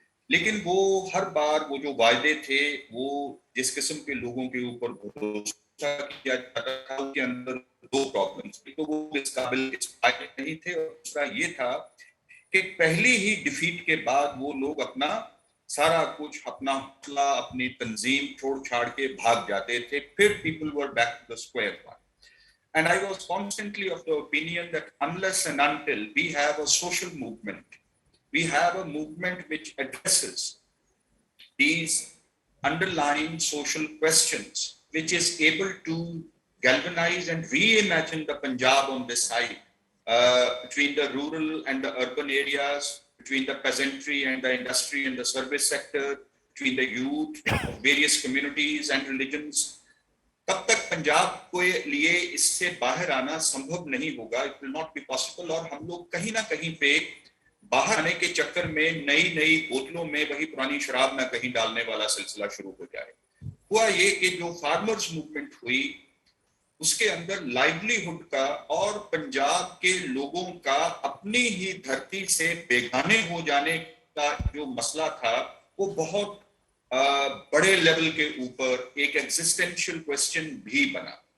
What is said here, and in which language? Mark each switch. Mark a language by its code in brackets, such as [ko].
[ur] لیکن وہ ہر بار وہ جو وعدے تھے وہ جس قسم کے لوگوں کے اوپر بھروسہ کیا جاتا تھا اس کے اندر دو پرابلمز تھے. تو وہ اس قابل نہیں تھے, اور دوسرا یہ تھا کہ پہلی ہی ڈیفیٹ کے بعد وہ لوگ اپنا سارا کچھ, اپنا حوصلہ, اپنی تنظیم چھوڑ چھاڑ کے بھاگ جاتے تھے. پھر [en] people were back to the square one. And I was constantly of the opinion that unless and until we have a social movement, we have a movement which addresses these underlying social questions, which is able to galvanize and reimagine the Punjab on this side, between the rural and the urban areas, between the peasantry and the industry and the service sector, between the youth of various communities and religions. [ur] تب تک پنجاب کے لیے اس سے باہر آنا سمبھو نہیں ہوگا, [en] it will not be possible. [ur] اور ہم لوگ کہیں نہ کہیں پہ باہر آنے کے چکر میں نئی بوتلوں میں وہی پرانی شراب نہ کہیں ڈالنے والا سلسلہ شروع ہو جائے. ہوا یہ کہ جو فارمرز موومنٹ ہوئی اس کے اندر لائیولیہڈ کا اور پنجاب کے لوگوں کا اپنی ہی دھرتی سے بیگانے ہو جانے کا جو مسئلہ تھا وہ بہت بڑے لیول کے اوپر ایک ایگزسٹینشیل کوسچن بھی بنا.